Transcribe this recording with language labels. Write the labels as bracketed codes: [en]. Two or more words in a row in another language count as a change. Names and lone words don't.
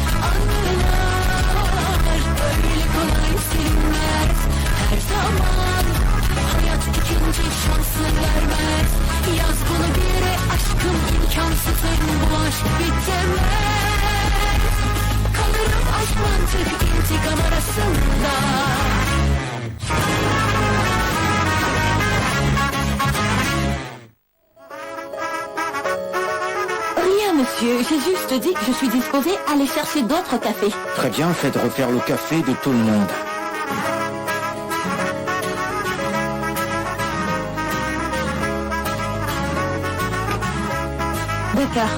[tr] Anılar öyle kolay silinmez. Her zaman hayat ikinci şansı vermez. Yaz bunu bir yere, aşkım imkansızdır bu aşk bitemez. Kalırım aşk mantık intikam arasında. [fr] Rien, monsieur. J'ai juste dit que je suis disposée à aller chercher d'autres cafés. Très bien, faites refaire le café de tout le monde. D'accord.